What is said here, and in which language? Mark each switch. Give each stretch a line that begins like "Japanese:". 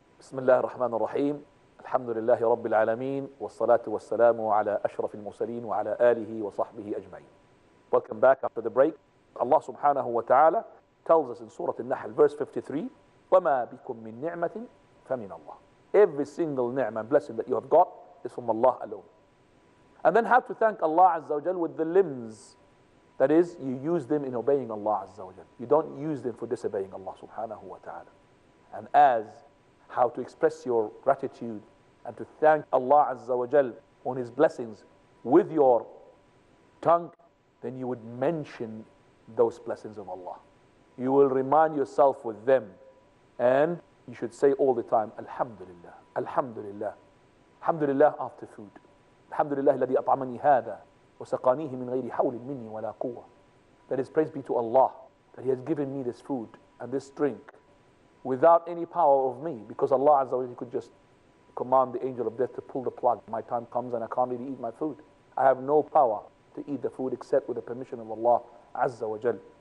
Arabic: بسم الله الرحمن الرحيم الحمد لله رب العالمين والصلاة والسلام على أشرف المرسلين وعلى آله وصحبه أجمعين.
English: Welcome back after the break. Allah subhanahu wa ta'ala tells us in Surah Al-Nahl verse 53,
Arabic: وَمَا بِكُم مِّن نِعْمَةٍ فَمِنَ اللَّهِ.
English: Every single ni'mah and blessing that you have got is from Allah alone. And then have to thank Allah Azza wa Jal with the limbs. That is, you use them in obeying Allah Azza wa Jal. You don't use them for disobeying Allah subhanahu wa ta'ala. And as how to express your gratitude and to thank Allah Azza wa Jal on His blessings with your tongue, then you would mention those blessings of Allah. You will remind yourself with them, and you should say all the time, Alhamdulillah, Alhamdulillah, Alhamdulillah after food.
Arabic: Alhamdulillah الذي أطعمني هذا وسقانيه من غير حول مني ولا قوة.
English: That is, praise be to Allah that He has given me this food and this drink without any power of me, because Allah Azza wa Jalla could just command the angel of death to pull the plug. My time comes and I can't really eat my food. I have no power to eat the food except with the permission of Allah Azza wa Jal.